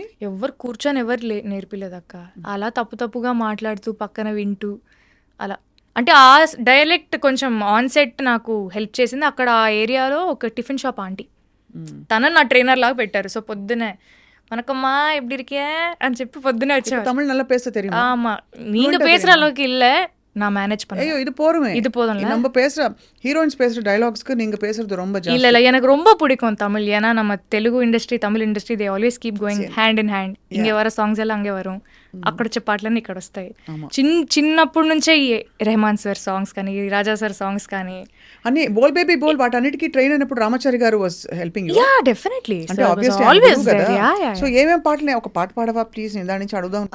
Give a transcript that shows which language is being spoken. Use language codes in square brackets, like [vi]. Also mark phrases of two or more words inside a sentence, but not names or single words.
[te] ఎవరు కూర్చొని ఎవరు నేర్పిలేదు అక్క. అలా తప్పుగా మాట్లాడుతూ పక్కన వింటూ అలా. అంటే ఆ డైలెక్ట్ కొంచెం [en] on set [te] నాకు హెల్ప్ చేసింది. అక్కడ ఆ ఏరియాలో ఒక టిఫిన్ షాప్ ఆంటీ, తనని నా ట్రైనర్ లాగా పెట్టారు. సో పొద్దునే [ta] வணக்கம்மா எப்படி இருக்கே [te] అని చెప్పి పొద్దునే వచ్చేవారు. [ta] தமிழ் நல்லா பேச தெரியுமா? ஆமா நீங்க பேசுற அளவுக்கு இல்ல, நான் மேனேஜ் ஐயோ பண்ணுவேன். இது போருமே. இது போதும்ல. நம்ம பேசுற ஹீரோயின்ஸ் பேசுற டயலாக்ஸ்க்கு நீங்க பேசுறது ரொம்ப இல்ல ஜாஸ்தி. இல்ல எனக்கு ரொம்ப பிடிக்கும் தமிழ். ஏன்னா நம்ம தெலுங்கு ఇండస్ట్రీ தமிழ் ఇండస్ట్రీ [en] they always keep going hand in hand. [ta] இங்கே வர சாங்ஸ் எல்லாம் அங்கே வரம், [te] అక్కడ వచ్చే పాటలన్నీ ఇక్కడ వస్తాయి. చిన్నప్పటి నుంచే ఈ రెహమాన్ సార్ సాంగ్స్ కానీ రాజా సార్ సాంగ్స్ కానీ అన్ని బోల్ బేబీ బోల్ వాటన్నిటికీ ట్రైన్ అయినప్పుడు రామాచారి గారు [en] was helping you. yeah definitely [te] అంటే ఆబ్వియస్లీ [en] always there. yeah yeah [te] సో ఏమేం పాటలు, ఒక పాట పాడవా ప్లీజ్, నేను దాని నుంచి అడుగుదాం.